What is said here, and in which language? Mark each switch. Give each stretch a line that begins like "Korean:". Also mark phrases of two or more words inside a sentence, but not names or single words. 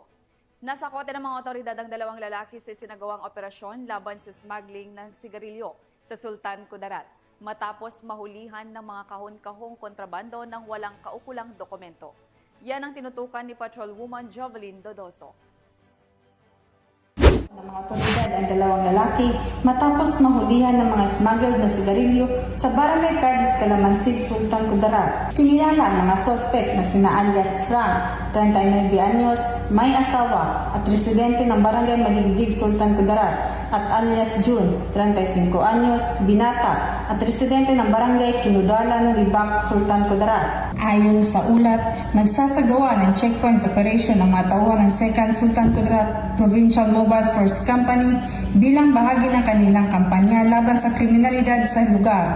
Filipino: Nasa kote ng mga otoridad ang 2 lalaki sa sinagawang operasyon laban sa smuggling ng sigarilyo sa Sultan Kudarat, matapos mahulihan ng mga kahon-kahong kontrabando ng walang kaukulang dokumento. Yan ang tinutukan ni Patrolwoman Jovelyn Dodoso. Ng mga otoridad ang 2 lalaki matapos mahulihan ng mga smuggled na sigarilyo sa Barangay Cardis, Calamansig, Sultan Kudarat. Kinilala ang mga sospek na sina alias Frank, 39 anyos, may asawa at residente ng Barangay Maligdig, Sultan Kudarat, at alias June, 35 anyos, binata at residente ng Barangay Kinudalan, Libak, Sultan Kudarat. Ayon sa ulat, nagsasagawa ng checkpoint operation ang mga tauhan ng 2nd Sultan Kudarat Provincial Mobile Force Force Company bilang bahagi ng kanilang kampanya laban sa kriminalidad sa lugar.